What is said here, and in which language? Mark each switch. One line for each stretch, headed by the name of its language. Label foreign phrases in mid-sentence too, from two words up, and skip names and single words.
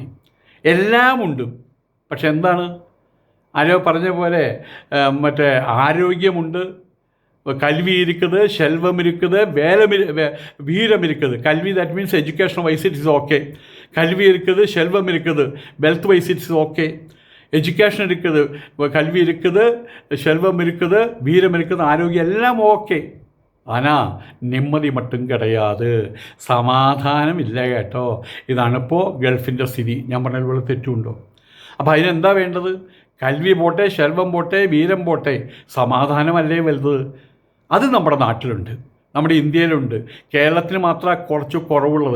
Malayalam: എല്ലാം ഉണ്ട്, പക്ഷെ എന്താണ്, ആരോ പറഞ്ഞ പോലെ മറ്റേ ആരോഗ്യമുണ്ട്, കൽവി ഇരിക്കുന്നത്, ശെൽവം ഇരിക്കുന്നത്, വീരം ഇരിക്കുന്നത്.
English: കൽവി that means education wise it is okay.
Malayalam: കൽവി ഇരിക്കുന്നത്, ശെൽവം ഇരിക്കുന്നത്,
English: wealth wise it is okay.
Tamil: எஜுகேஷன் இருக்குது, கல்வி இருக்குது, செல்வம் இருக்குது, வீரம் இருக்குது, ஆரோக்கியம் எல்லாம் ஓகே. ஆனால் நிம்மதி மட்டுം கிடையாது,
Malayalam: സമാധാനം ഇല്ല കേട്ടോ. ഇതാണിപ്പോൾ ഗൾഫിൻ്റെ സ്ഥിതി. ഞാൻ പറഞ്ഞ പോലെ തെറ്റുണ്ടോ? അപ്പോൾ അതിനെന്താ വേണ്ടത്? കൽവി പോട്ടെ, ശെൽവം പോട്ടെ, വീരം പോട്ടെ, സമാധാനമല്ലേ വലുത്? അത് നമ്മുടെ നാട്ടിലുണ്ട്, നമ്മുടെ ഇന്ത്യയിലുണ്ട്. കേരളത്തിന് മാത്രമാണ് കുറച്ച് കുറവുള്ളത്.